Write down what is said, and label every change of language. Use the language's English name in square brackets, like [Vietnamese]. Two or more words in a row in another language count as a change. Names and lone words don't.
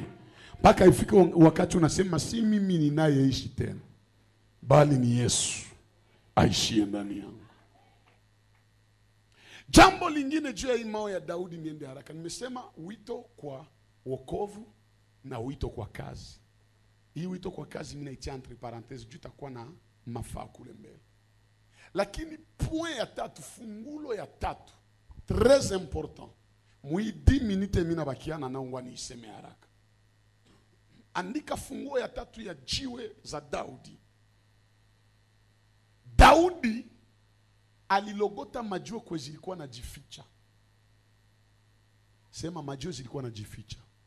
[Swahili] Mpaka ifike wakati unasema si mimi ninayeishi tena, bali ni Yesu aishie ndani yangu. Jambo lingine juu ya imao ya Daudi, niende haraka. Nimesema wito kwa wokovu na wito kwa kazi. Hii wito kwa kazi mimi naitia [French] entre parenthèses [Swahili] juu takuwa na mafaa kule mbele. Lakini point ya tatu, fungulo ya tatu, [French] très important. [Swahili] Mwi 10 minutes mimi nabakiana na ngwa niiseme haraka. Andika funguo ya tatu ya jiwe za Daudi. Daudi alilogota majiwe kwa zilikuwa na jificha. Sema majiwe zilikuwa na jificha.